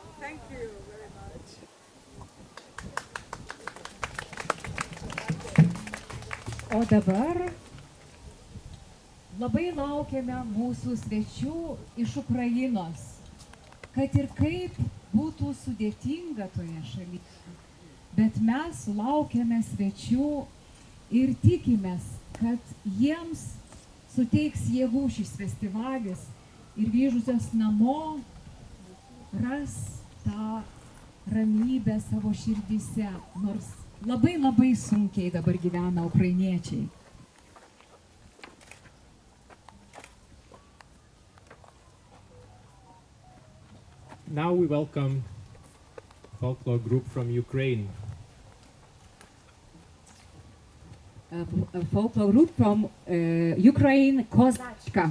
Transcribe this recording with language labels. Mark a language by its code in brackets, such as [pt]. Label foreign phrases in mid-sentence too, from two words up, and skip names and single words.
[en] Thank you very much. [lt] O dabar labai laukiame mūsų svečių iš Ukrainos, kad ir kaip būtų sudėtinga toje šalyje. Bet mes laukiame svečių ir tikimės, kad jiems suteiks jėgų šis festivalis ir grįžusios namo ras tą ramybę savo širdyse, nors labai labai sunkiai dabar gyvena ukrainiečiai. [en] Now we welcome folklore group from Ukraine. A folklore group from Ukraine, Kozachka.